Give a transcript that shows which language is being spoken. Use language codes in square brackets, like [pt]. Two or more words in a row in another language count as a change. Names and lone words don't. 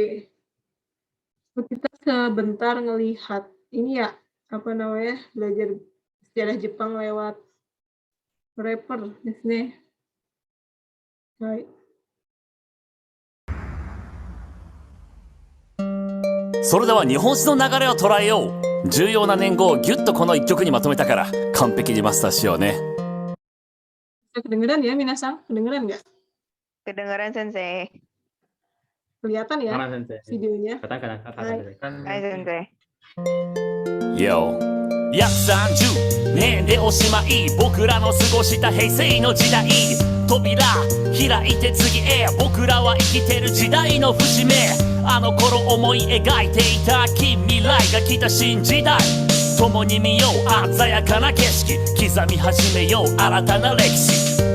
[id] Kita sebentar ngelihat ini ya, apa namanya, belajar sejarah Jepang lewat rapper di sini. Hai. [ja] それでは日本史の流れを捉えよう。重要な年号をギュッとこの一曲にまとめたから完璧にマスターしようね。 [id] Kedengeran ya Minasang? Kedengeran nggak? Kedengeran Sensei. Kelihatan ya videonya? Katakan. Hai Sensei. [ja] よ約30年でおしまい僕らの過ごした平成の時代扉開いて次へ僕らは生きてる時代の節目あの頃思い描いていた近未来が来た新時代共に見よう鮮やかな景色刻み始めよう新たな歴史